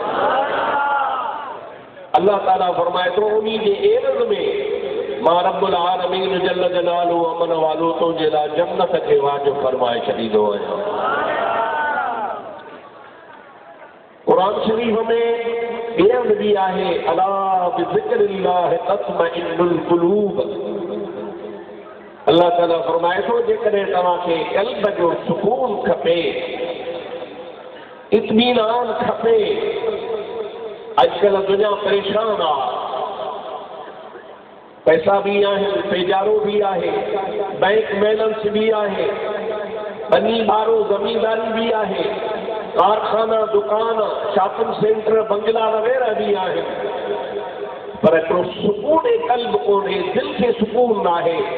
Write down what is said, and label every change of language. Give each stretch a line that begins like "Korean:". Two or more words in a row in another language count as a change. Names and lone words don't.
Sindhi: अल्लाह ताला फरमाए थो उन्हीं जे एवज़ में मां
Arabic: رب العالمين جل جلاله
Sindhi: अमन वालो तुंहिंजे लाइ जन्नत खे वाजिब फरमाए छॾींदो आहियां। कुरान शरीफ़ में ॿियनि बि आहे
Arabic: ألا بذكر الله تطمئن القلوب.
Sindhi: अल्लाह ताला फरमाए थो जेकॾहिं तव्हांखे क़ल्ब जो सुकून खपे इत्मीनान खपे। अॼुकल्ह दुनिया परेशान आहे। पैसा भी आहिनि पेजारो भी आहे
English: bank balance
Sindhi: भी आहे बनी बारो ज़मींदारी भी आहे कारखाना दुकान
English: shopping center
Sindhi: बंगला वग़ैरह भी आहिनि पर हिकिड़ो सुकून क़ल्ब कोन्हे दिलि खे सुकून नाहे।